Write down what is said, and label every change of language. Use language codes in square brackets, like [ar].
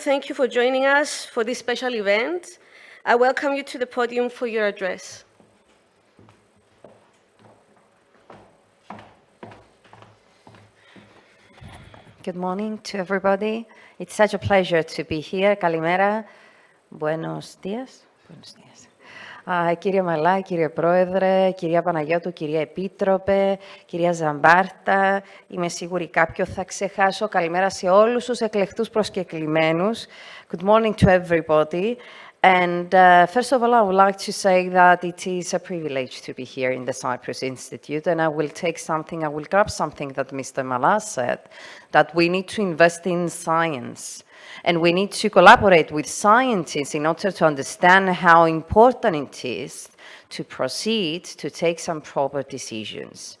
[en] Thank you for joining us for this special event. I welcome you to the podium for your address. Good morning to everybody. It's such a pleasure to be here. [el] Kalimera. [es] Buenos días. Buenos días. [el] Κύριε Μαλά, κύριε Πρόεδρε, κυρία Παναγιώτου, κυρία Επίτροπε, κυρία Ζαμπάρτα, είμαι σίγουρη κάποιο θα ξεχάσω. Καλημέρα σε όλους τους εκλεκτούς προσκεκλημένους. [en] Good morning to everybody. And first of all, I would like to say that it is a privilege to be here in the Cyprus Institute, and I will grab something that Mr. Malas said, that we need to invest in science. And we need to collaborate with scientists in order to understand how important it is to proceed to take some proper decisions.